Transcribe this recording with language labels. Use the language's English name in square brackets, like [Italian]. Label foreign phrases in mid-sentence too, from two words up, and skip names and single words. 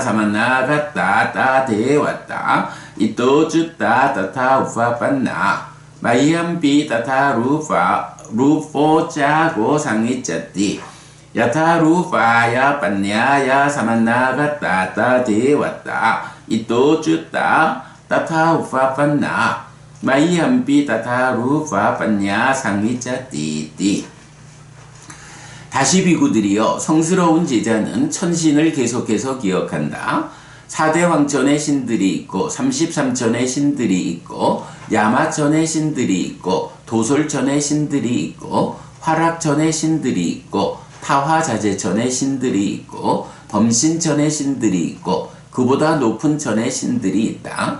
[Pali] samanagatta devata ito cutta tata upapanna Mayampi tata rupo cago sangicchati Yatarupaya panyaya samanagatta devata ito cutta tata upapanna Mayampi tata rupa panya sangicchati. [Korean] 다시 비구들이여, 성스러운 제자는 천신을 계속해서 기억한다. 4대 황천의 신들이 있고 33천의 신들이 있고 야마천의 신들이 있고 도솔천의 신들이 있고 화락천의 신들이 있고 타화자재천의 신들이 있고 범신천의 신들이 있고 그보다 높은 천의 신들이 있다.